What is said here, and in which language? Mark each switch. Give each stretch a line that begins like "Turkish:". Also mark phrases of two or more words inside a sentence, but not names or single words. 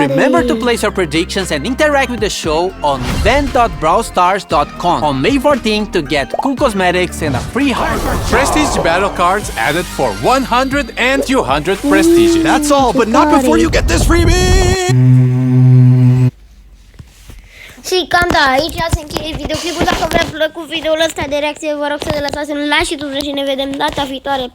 English: Remember to place your predictions and interact with the show on event.brawlstars.com on May 14 to get cool cosmetics and a free heart. Prestige battle cards added for 100 and 200 prestige. That's all, but not before you get this freebie!
Romanian: Și cam da, aici se încheie videoclipul. Dacă v-a plăcut videoul ăsta de reacție, vă rog să ne lăsați un like și tu vrei și ne vedem data viitoare.